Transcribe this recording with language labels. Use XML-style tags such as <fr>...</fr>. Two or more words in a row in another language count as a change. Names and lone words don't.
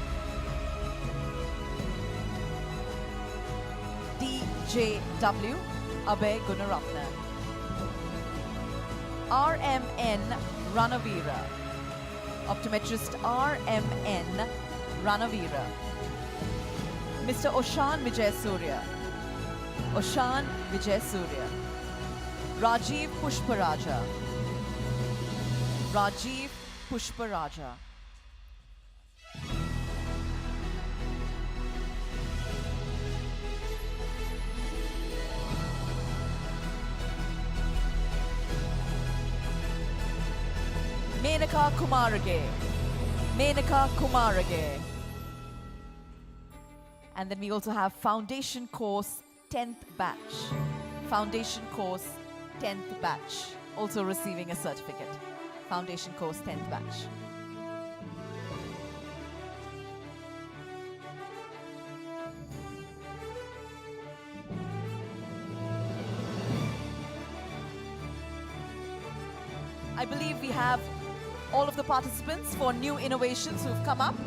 <en>DJW Abhay Gunaratna. RMN Ranavira. Optometrist RMN Ranavira. Mr. Oshan Vijay Surya. Oshan Vijay Surya. Rajiv Pushparaja. Rajiv Pushparaja. Menaka Kumarage. Menaka Kumarage. And then we also have Foundation Course 10th batch. Foundation Course 10th batch. Also receiving a certificate. Foundation Course 10th batch. I believe we have all of the participants for new innovations who've come up.</en>